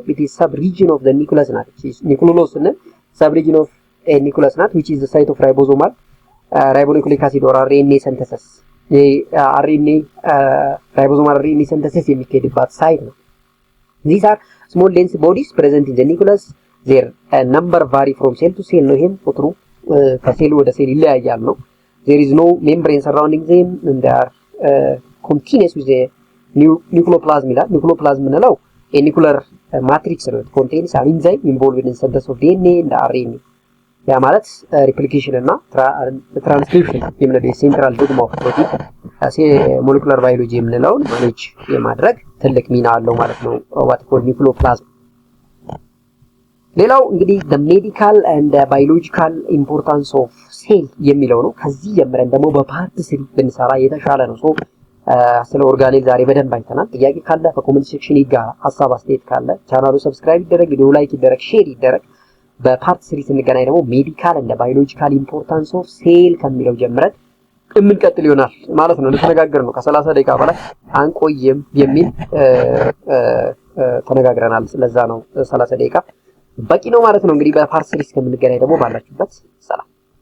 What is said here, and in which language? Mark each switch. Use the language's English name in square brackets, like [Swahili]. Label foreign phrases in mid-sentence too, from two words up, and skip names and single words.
[English] it is sub-region of the nucleus ናት። ኒኩለስ እና sub-region of a nucleus ናት which is the site of ribosomal ribonucleic acid or RNA synthesis. RNA ribosomal RNA synthesis [Amharic] የሚካሄድባት ሳይት ነው። [English] these are small dense bodies present in the nucleus. their number vary from cell to cell [Amharic] ነው። ይሄም ቁጥሩ ከሴል ወደ ሴል ይለያያል ነው። [English] there is no membrane surrounding them and they are continuous with the nucleoplasm ይላል። nucleoplasm ምንለው a nuclear matrix ነው contains an enzyme involved in synthesis of DNA and RNA [Amharic] ያ ማለት ሪፕሊኬሽን እና ትራንስክሪፕሽን የምንለው [English] central dogma of protein molecular biology [Amharic] የምንለውን ማኔጅ የማድረግ ትልቅ ሚና አለው ማለት ነው። [English] what called nucleoplasm። [Amharic] ሌላው እንግዲህ [English] the medical and biological importance of cell [Amharic] የሚለው ነው። ከዚህ ጀምረን ደግሞ በፓርት 3 ብንሰራ የተሻለ ነው። ሶ ስለ ኦርጋኔል ዛሬ በደንብ አይተናል። ጥያቄ ካለ በኮሜንት ሴክሽን ይጋራ። ሀሳብ አስተያየት ካለ ቻናሉ ሰብስክራይብ ይደረግ፣ ቪዲዮ ላይክ ይደረግ፣ ሼር ይደረግ። በፓርት 3 ስንገናኝ ደግሞ [English] medical and biological importance of cell [Amharic] ከሚለው ጀምረን የምንቀጥል ይሆናል ማለት ነው። እንደተነጋገር ነው ከ30 ደቂቃ በላይ አንቆይም የሚል ተነጋግረናል። ስለዛ ነው 30 ደቂቃ በቂ ነው ማለት ነው። እንግዲህ በፓርት 3 እስከምንገናኝ ደግሞ ባላችሁበት ሰላም